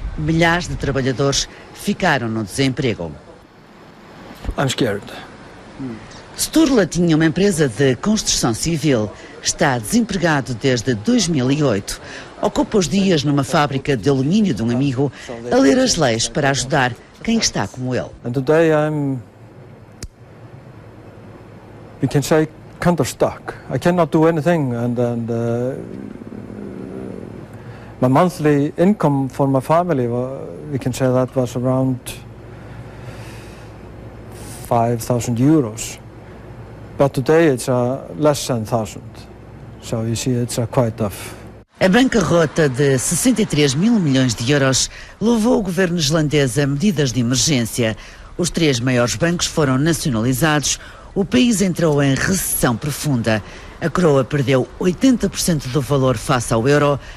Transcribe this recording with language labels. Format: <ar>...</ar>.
<pt>Milhares de trabalhadores ficaram no desemprego.</pt> <en>I'm scared.</en> <pt>Sturla tinha uma empresa de construção civil. Está desempregado desde 2008. Ocupa os dias numa fábrica de alumínio de um amigo a ler as leis para ajudar quem está como ele.</pt> <en>And today we can say, kind of stuck. I cannot do anything, and my monthly income for my family, we can say that was around 5,000 euros. But today it's less than 1,000. So you see, it's quite tough.</en> <pt>A bancarrota de 63 mil milhões de euros levou o governo islandês a medidas de emergência. Os 3 maiores bancos foram nacionalizados. O país entrou em recessão profunda. A coroa perdeu 80% do valor face ao euro.</pt>